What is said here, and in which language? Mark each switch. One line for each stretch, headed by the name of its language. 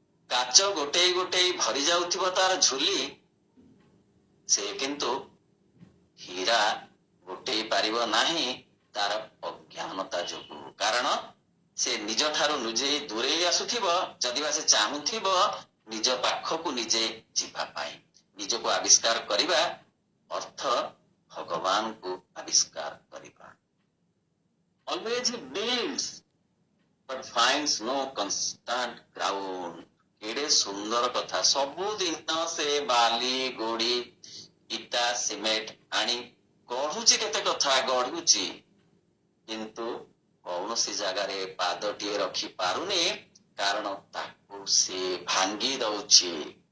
Odia: କାଚ ଗୋଟେଇ ଗୋଟେଇ ଭରି ଯାଉଥିବ ତାର ଝୁଲି, ସେ କିନ୍ତୁ ହୀରା ଗୋଟେଇ ପାରିବ ନାହିଁ ତାର ଅଜ୍ଞାନତା ଯୋଗୁ। କାରଣ ସେ ନିଜ ଠାରୁ ନିଜେ ଦୂରେଇ ଆସୁଥିବ, ଯଦିବା ସେ ଚାହୁଁଥିବ ନିଜ ପାଖକୁ ନିଜେ ଯିବା ପାଇଁ। ନିଜକୁ ଆବିଷ୍କାର କରିବା ଅର୍ଥ ଭଗବାନଙ୍କୁ ଆବିଷ୍କାର କରିବା।
English: Always he builds but finds no constant ground।
Odia: କେଡ଼େ ସୁନ୍ଦର କଥା। ସବୁଦିନ ସେ ବାଲି ଗୋଡି ଇଟା ସିମେଣ୍ଟ ଆଣି ଗଢୁଛି, କେତେ କଥା ଗଢୁଛି, କିନ୍ତୁ କୌଣସି ଜାଗାରେ ପାଦଟିଏ ରଖି ପାରୁନି, କାରଣ ତାକୁ ସେ ଭାଙ୍ଗି ଦଉଛି।